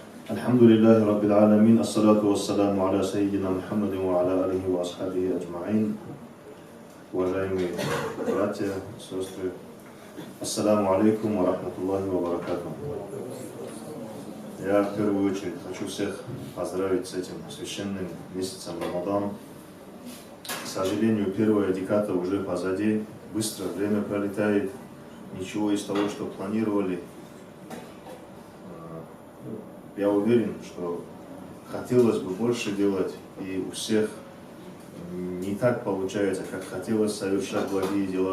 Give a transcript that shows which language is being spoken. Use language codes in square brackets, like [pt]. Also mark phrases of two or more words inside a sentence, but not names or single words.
[ar] الحمد لله رب العالمين الصلاة والسلام على سيدنا محمد وعلى آله وأصحابه أجمعين. [ru] Уважаемые братья, сестры, [ar] السلام عليكم ورحمة الله وبركاته. [ru] Я в первую очередь хочу всех поздравить с этим священным месяцем Рамадан. К сожалению, первая декада уже позади, быстро время пролетает, ничего из того, что планировали. Я уверен, что хотелось бы больше делать, и у всех не так получается, как хотелось совершать благие дела.